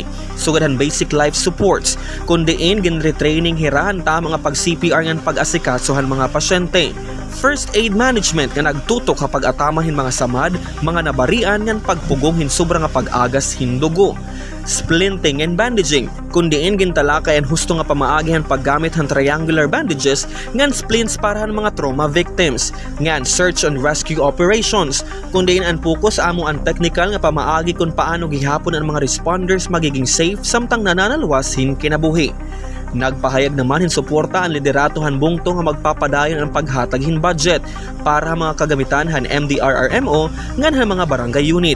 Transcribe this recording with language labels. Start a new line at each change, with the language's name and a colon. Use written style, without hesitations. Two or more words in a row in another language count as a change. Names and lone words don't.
Waray: Sugadhan
English: basic life supports,
Waray: kundiin ginretraining hirahan ta mga pag-CPR ngan pag-asikaso han mga pasyente.
English: First aid management
Waray: nga nagtutok kapag atamahin mga samad, mga nabarian ngan pagpugong hinsubra nga pag-agas hindugo.
English: Splinting and bandaging,
Waray: kundiin gintalakay ang husto nga pamaagihan paggamit han
English: triangular bandages
Waray: ngan splints para han mga
English: trauma victims,
Waray: ngan
English: search and rescue operations,
Waray: kundiin ang focus amo ang technical nga pamaagi kung paano gihapon ang mga responders magiging safe samtang nananaluwas hin kinabuhi. Nagpahayag naman hin suporta ang liderato han bungto nga magpapadayon ang paghatag hin budget para mga kagamitan han MDRRMO ngan han mga barangay unit.